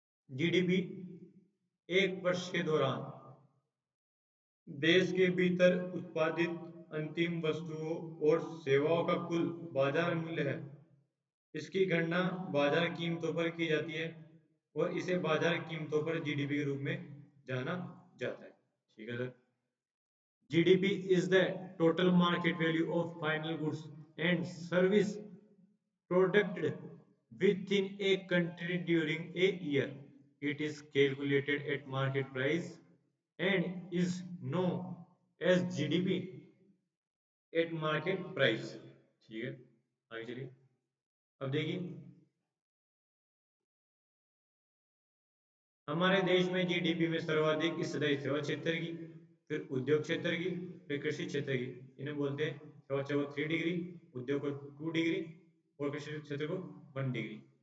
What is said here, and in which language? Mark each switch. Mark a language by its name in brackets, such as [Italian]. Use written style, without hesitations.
[Hindi] GDP एक वर्ष के दौरान देश के भीतर उत्पादित अंतिम वस्तुओं और सेवाओं का कुल बाजार मूल्य है। इसकी गणना बाजार कीमतों पर की जाती है और इसे बाजार कीमतों पर जीडीपी के रूप में जाना जाता है। ठीक है sir. [English] GDP is the total market value of final goods and service produced within a country during a year. It is calculated at market price and is known as GDP at market price. [Hindi] ठीक है, आगे चलिए। अब देखिए हमारे देश में GDP में सर्वाधिक हिस्सेदारी सेवा क्षेत्र की, फिर उद्योग क्षेत्र की, फिर कृषि क्षेत्र की। इन्हें बोलते हैं सेवा क्षेत्र को 3 डिग्री, उद्योग को 2 डिग्री और कृषि क्षेत्र को 1 डिग्री।